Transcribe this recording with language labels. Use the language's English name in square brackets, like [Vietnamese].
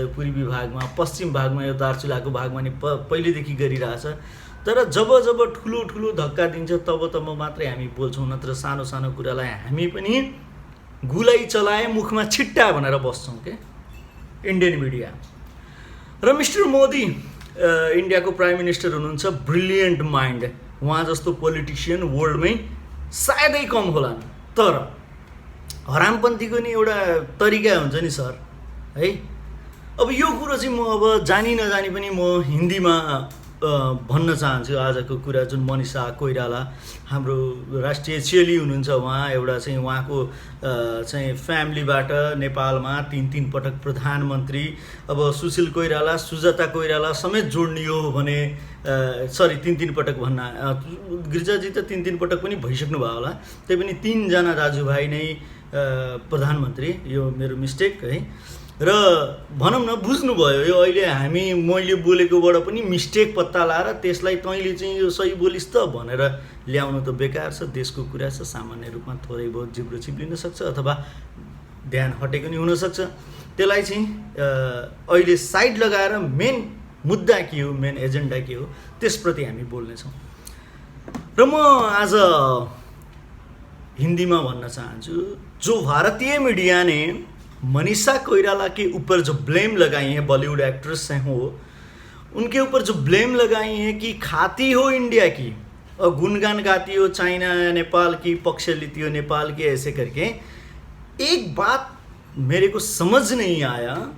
[Nepali] पूर्वी भागमा, पश्चिम भागमा, यो दार्चुलाको भागमा नि पहिलेदेखि गरिरहेछ। तर जब ठुलो धक्का दिन्छ तब मात्रै हामी बोल्छौँ, नत्र सानो कुरालाई हामी पनि गुलाई चलाए मुखमा छिट्टा भनेर बस्छौँ के इन्डियन मिडिया। र मिस्टर मोदी इन्डियाको प्राइम मिनिस्टर हुनुहुन्छ, ब्रिलियन्ट माइन्ड, उहाँ जस्तो पोलिटिसियन वर्ल्डमै सायदै कम होलान्। तर हरामपन्थीको नि एउटा तरिका हुन्छ नि सर है। अब यो कुरो चाहिँ म अब जानी नजानी पनि म हिन्दीमा भन्न चाहन्छु आजको कुरा। जुन मनिषा कोइराला हाम्रो राष्ट्रिय चेली हुनुहुन्छ, उहाँ एउटा चाहिँ उहाँको चाहिँ फ्यामिलीबाट नेपालमा 3 पटक प्रधानमन्त्री, अब सुशील कोइराला सुजाता कोइराला समेत जोड्नियो भने सरी 3 पटक भन्न, गिरिजाजी त 3 पटक पनि भइसक्नु भयो होला, त्यही पनि 3 जना दाजुभाइ नै प्रधानमन्त्री, यो मेरो मिस्टेक है। र भनौँ न बुझ्नुभयो, यो अहिले मैले बोलेकोबाट पनि मिस्टेक पत्ता लाएर त्यसलाई तैँले चाहिँ यो सही बोलिस् त भनेर ल्याउनु त बेकार छ। देशको कुरा छ, सामान्य रूपमा थोरै बहुत जिब्रो चिप्लिन सक्छ अथवा ध्यान हटेको नि हुनसक्छ। त्यसलाई चाहिँ अहिले साइड लगाएर मेन मुद्दा के हो, मेन एजेन्डा के हो, त्यसप्रति हामी बोल्नेछौँ। र म आज [Hindi] हिंदी में बनना चाहूँ। जो भारतीय मीडिया ने मनीषा कोइराला के ऊपर जो ब्लेम लगाई है, बॉलीवुड एक्ट्रेस हैं वो, उनके ऊपर जो ब्लेम लगाई है कि खाती हो इंडिया की और गुणगान गाती हो चाइना नेपाल की, पक्ष लेती हो नेपाल की, ऐसे करके एक बात मेरे को समझ नहीं आया।